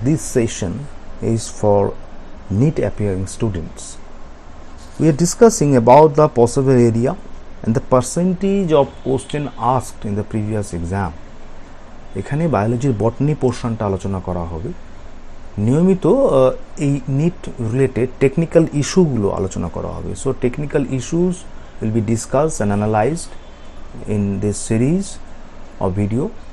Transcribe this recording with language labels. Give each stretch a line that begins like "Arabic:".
English: This session is for NEET appearing students. We are discussing about the possible area and the percentage of question asked in the previous exam.
Bangla: এখানে বায়োলজির botany পোর্শনটা আলোচনা করা হবে। নিয়মিত এই NEET related technical ইস্যুগুলো আলোচনা করা হবে।
English: So technical issues will be discussed and analyzed in this series of video.